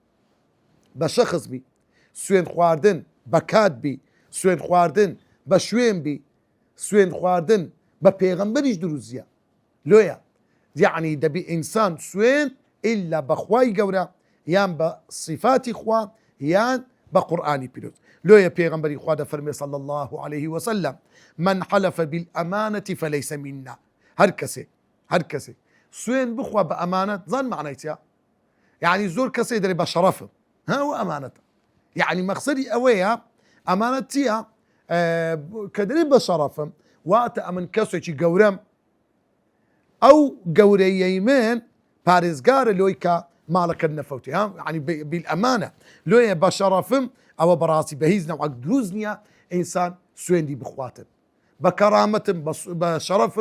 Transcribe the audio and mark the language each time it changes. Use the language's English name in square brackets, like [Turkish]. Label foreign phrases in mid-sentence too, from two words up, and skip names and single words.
[Central Kurdish] بە شەخص بی سوێن خواردن بە کات بی سوێن خواردن بە شوێن بی سوێن خواردن بە پێغەمبەریش دروزیە لۆیە یعنی دەبی ئینسان سوێن ئیلا بە خوای گەورە یان بە صفاتی خوا یان بە قورآانی پیرۆز لۆیە پێغەمبەری خوا دەفەرمێ [Arabic] صلی الله عليه وسلم من حلف بالأمانة فليس منا [Central Kurdish] هەر کەسێک سوێن بخوا بە ئەمانەت زان معنای چیە یعنی زۆر کەسێک دەرێ بە شەرەفم هەوە ئەمانەتە یعنی مەقسەدی ئەوەیە ئەمانەت چییە کە دەرێ بە شەرەفم واتە ئەمن کەسێکی گەورەم ئەو گەورەیەی من پارێزگارە لۆی کە ماڵەکە نەفەوتی ینی بالئەمانە لۆیە بە شەرەفم ئەوە بەڕاستی بە هیچ نەوەک دروست نییە ئینسان سوێندی بخواتن بە کەرامەتم بە شەرەفم